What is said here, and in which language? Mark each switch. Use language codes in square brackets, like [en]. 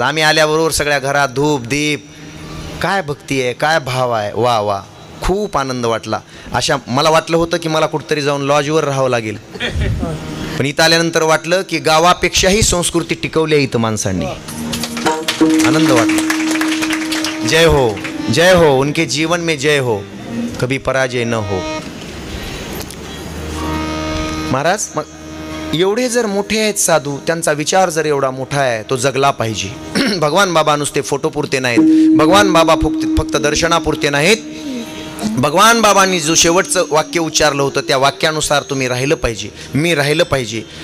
[mr] आम्ही आल्याबरोबर सगळ्या घरात धूप दीप, काय भक्ती आहे, काय भाव आहे. वा वा, खूप आनंद वाटला. अशा मला वाटलं होतं की मला कुठंतरी जाऊन लॉजवर राहावं लागेल, पण इथं आल्यानंतर वाटलं की गावापेक्षाही संस्कृती टिकवली आहे इथं माणसांनी. आनंद वाटला. [hi] जय हो, जय हो, उनके जीवन में जय हो, कभी पराजय न हो. [mr] महाराज, मग एवढे जर मोठे आहेत साधू, त्यांचा विचार जर एवढा मोठा आहे, तो जगला पाहिजे. भगवान बाबा नुसते फोटोपुरते नाहीत, भगवान बाबा फक्त दर्शनापुरते नाहीत. भगवान बाबांनी जो शेवटचं वाक्य उच्चारलं होतं त्या वाक्यानुसार तुम्ही राहिलं पाहिजे, मी राहिलं पाहिजे.